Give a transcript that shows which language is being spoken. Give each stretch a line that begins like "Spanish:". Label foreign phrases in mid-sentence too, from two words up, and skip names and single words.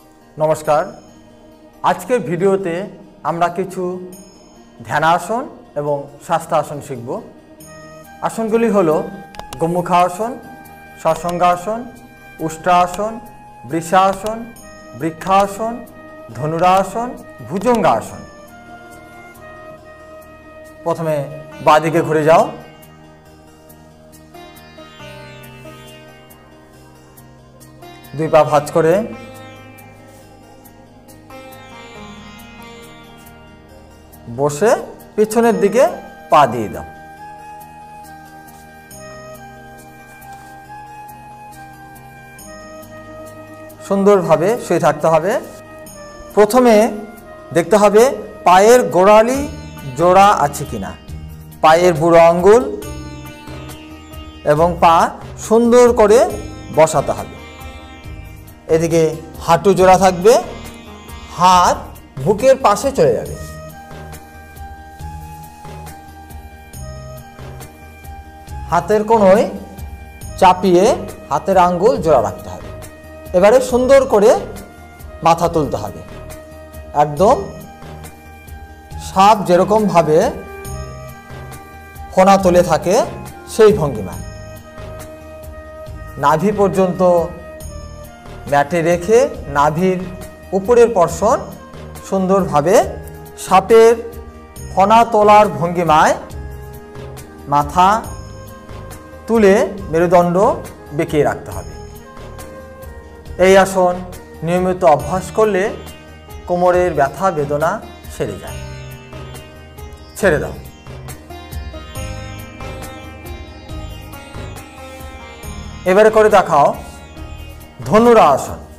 Bangla: নমস্কার। আজকের ভিডিওতে আমরা কিছু ধ্যানাসন এবং শাস্ত্রাসন শিখব। আসনগুলি হলো গোমুখাসন, সশংগাসন, উষ্ট্রাসন, বৃষাসন, বৃক্ষাসন, ধনুরাসন, ভুজঙ্গাসন। প্রথমে বাঁদিকে ঘুরে যাও। দুই পা ভাঁজ করে বসে পিছনের দিকে পা দিয়ে দাও। সুন্দর ভাবে শুয়ে থাকতে হবে। প্রথমে দেখতে হবে পায়ের গোড়ালি জোড়া আছে কিনা, পায়ের বুড়ো আঙুল এবং পা সুন্দর করে বসাতে হবে। এদিকে হাঁটু জোড়া থাকবে, হাত বুকের পাশে চলে যাবে। হাতের কনুয়ে চাপিয়ে হাতের আঙুল জোড়া রাখতে হবে। এবারে সুন্দর করে মাথা তুলতে হবে, একদম সাপ যেরকম ভাবে ফণা তুলে থাকে সেই ভঙ্গিমায় নাভি পর্যন্ত মাটিতে রেখে নাভির উপরের পোর্শন সুন্দর ভাবে সাপের ফণা তোলার ভঙ্গিমায় মাথা তুলে মেরুদণ্ড बेঁকিয়ে রাখতে হবে। এই আসন নিয়মিত অভ্যাস করলে কোমরের ব্যথা বেদনা সেরে যায়। ছেড়ে দাও। এবারে করে দেখাও ধনুরাসন।